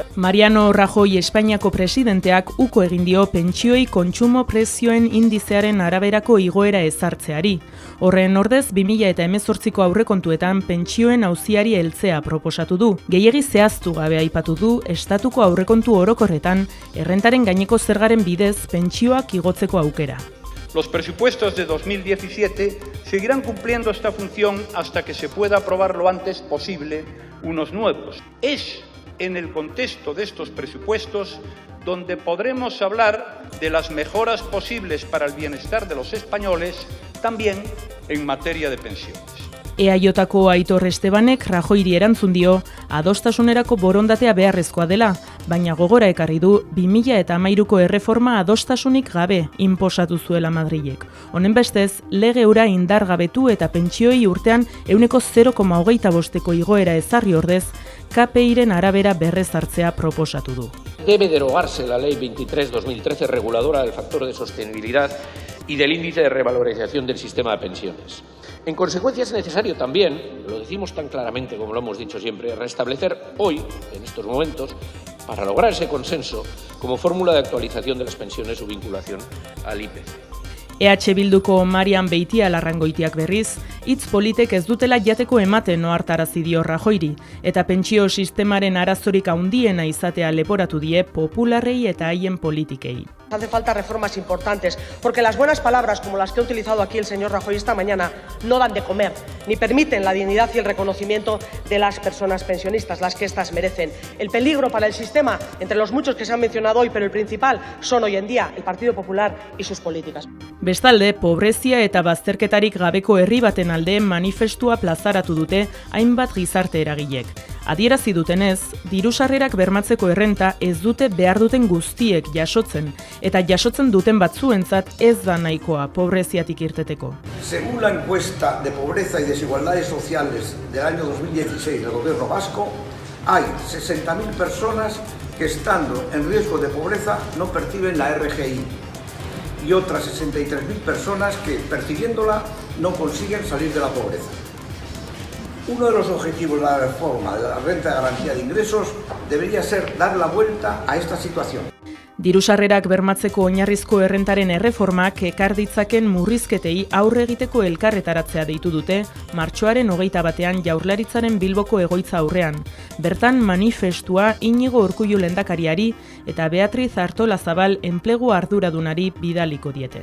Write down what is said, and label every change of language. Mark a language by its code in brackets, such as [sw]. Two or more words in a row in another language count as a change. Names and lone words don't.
[eu] Mariano Rajoy Espainiako presidenteak uko egin dio pentsioi kontsumo prezioen indizearen araberako igoera ezartzeari. Horren ordez, 2018ko aurrekontuetan pentsioen auziari heltzea proposatu du. Gehiegi zehaztu gabe aipatu du, estatuko aurrekontu orokorretan, errentaren gaineko zergaren bidez pentsioak igotzeko aukera. [es] Los presupuestos de 2017 seguirán cumpliendo esta función hasta que se pueda aprobar lo antes posible unos nuevos. Es en el contexto de estos presupuestos donde podremos hablar de las mejoras posibles para el bienestar de los españoles, también en materia de pensiones. [eu] EAJko Aitor Estebanek Rajoyri erantzun dio adostasunerako borondatea beharrezkoa dela, baina gogora ekarri du 2013ko erreforma adostasunik gabe inposatu zuela Madrilek. Honen bestez, lege hura indargabetu eta pentsioi urtean 0,25ko igoera ezarri ordez, KPIren arabera berrezartzea proposatu du. [es] Debe derogarse la Ley 23/2013 reguladora del factor de sostenibilidad y del índice de revalorización del sistema de pensiones. En consecuencia, es necesario también, lo decimos tan claramente como lo hemos dicho siempre, restablecer hoy, en estos momentos, para lograr ese consenso, como fórmula de actualización de las pensiones su vinculación al IPC. [eu] EH Bilduko Marian Beitialarrangoitiak berriz, hitz politek ez dutela jateko ematen ohartarazi dio Rajoyri, eta pentsio sistemaren arazorik handiena izatea leporatu die popularrei eta haien politikei. [es] Hace falta reformas importantes, porque las buenas palabras como las que ha utilizado aquí el señor Rajoy esta mañana no dan de comer, ni permiten la dignidad y el reconocimiento de las personas pensionistas, las que éstas merecen. El peligro para el sistema, entre los muchos que se han mencionado hoy, pero el principal son hoy en día el Partido Popular y sus políticas. [eu] Bestalde, pobrezia eta bazterketarik gabeko herri baten alde manifestua plazaratu dute hainbat gizarte eragilek. Adierazi dutenez, diru-sarrerak bermatzeko errenta ez dute behar duten guztiek jasotzen, eta jasotzen duten batzuentzat ez da nahikoa pobreziatik irteteko. [es] Según la encuesta de pobreza y desigualdades sociales del año 2016 del Gobierno vasco, hay 60.000 personas que estando en riesgo de pobreza no perciben la RGI y otras 63.000 personas que percibiéndola no consiguen salir de la pobreza. Uno de los objetivos de la reforma de la renta de garantía de ingresos debería ser dar la vuelta a esta situación. [eu] Diru-sarrerak bermatzeko oinarrizko errentaren erreformak ekar ditzaken murrizketei aurre egiteko elkarretaratzea deitu dute martxoaren 21ean Jaurlaritzaren Bilboko egoitza aurrean. Bertan manifestua Iñigo Urkullu lehendakariari eta Beatriz Artolazabal enplegu arduradunari bidaliko diete.